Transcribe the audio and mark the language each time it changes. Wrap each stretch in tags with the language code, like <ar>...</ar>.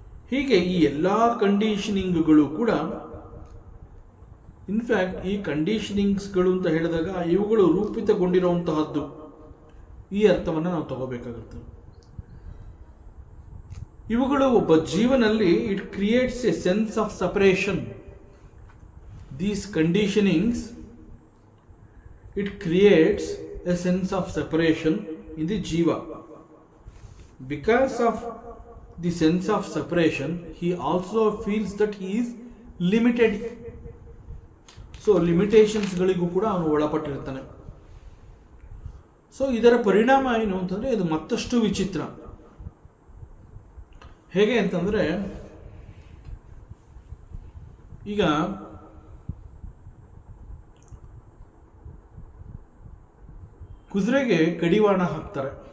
<kn>ಹೀಗೆ ಈ ಎಲ್ಲ ಕಂಡೀಷನಿಂಗ್ಗಳು ಕೂಡ, ಇನ್ಫ್ಯಾಕ್ಟ್ ಈ ಕಂಡೀಷನಿಂಗ್ಸ್ಗಳು ಅಂತ ಹೇಳಿದಾಗ ಇವುಗಳು ರೂಪಿತಗೊಂಡಿರುವಂತಹದ್ದು, ಈ ಅರ್ಥವನ್ನು ನಾವು ತಗೋಬೇಕಾಗುತ್ತೆ. ಇವುಗಳು ಒಬ್ಬ ಜೀವನಲ್ಲಿ</kn> <en>It creates a sense of separation. These conditionings it creates a sense of separation in the ಜೀವ. Because of the sense of separation he also feels that he is limited.</en> <kn>So ಲಿಮಿಟೇಷನ್ಸ್ಗಳಿಗೂ ಕೂಡ ಅವನು ಒಳಪಟ್ಟಿರ್ತಾನೆ. ಸೊ ಇದರ ಪರಿಣಾಮ ಏನು ಅಂತಂದರೆ ಇದು ಮತ್ತಷ್ಟು ವಿಚಿತ್ರ. ಹೇಗೆ ಅಂತಂದರೆ, ಈಗ ಕುದುರೆಗೆ ಕಡಿವಾಣ ಹಾಕ್ತಾರೆ.</kn>